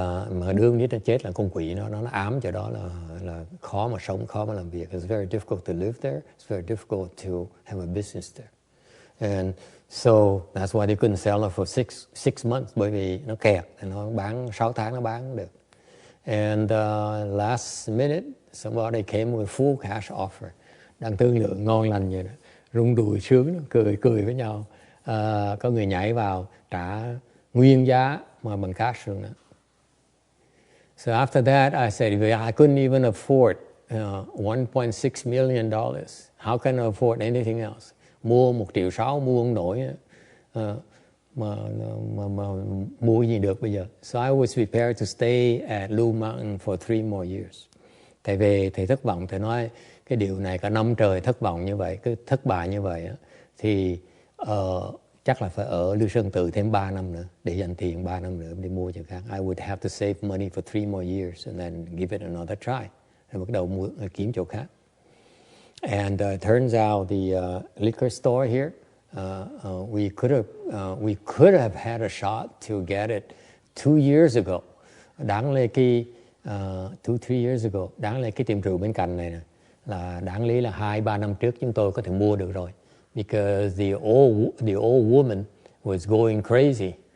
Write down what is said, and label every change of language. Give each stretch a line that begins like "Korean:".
Vietnamese: Mà đương nít nó chết là con quỷ nó ám cho đó là khó mà sống, khó mà làm việc.
English: It's very difficult to live there. It's very difficult to have a business there. And so that's why they couldn't sell it for six months,
Vietnamese: bởi vì nó kẹt, nó bán 6 tháng nó bán không được.
English: And last minute somebody came with full cash offer.
Vietnamese: Đang thương lượng ngon lành vậy đó, rung đùi sướng, cười với nhau. Có người nhảy vào trả nguyên giá mà bằng cash luôn đó.
English: So after that I said, I couldn't even afford $1.6 million. How can I afford anything else?
Vietnamese: Mua 1,6 triệu mua không nổi mà mua gì được bây giờ.
English: So I was prepared to stay at Blue Mountain for 3 more years.
Vietnamese: Thầy về thầy thất vọng, thầy nói cái điều này cả năm trời thất vọng như vậy, cứ thất bại như vậy á, thì chắc là phải ở Lưu Sơn Tự thêm 3 năm nữa để dành tiền 3 năm nữa để mua chỗ khác.
English: I would have to save money for 3 more years and then give it another try.
Vietnamese: Rồi bắt đầu kiếm chỗ khác.
English: And turns out the liquor store here, we could have had a shot to get it 2 years ago.
Vietnamese: Đáng lẽ cái
English: 2-3 years ago,
Vietnamese: đáng lẽ cái tiệm rượu bên cạnh này nè, là đáng lý là 2-3 năm trước chúng tôi có thể mua được rồi.
English: Because the old woman was going crazy.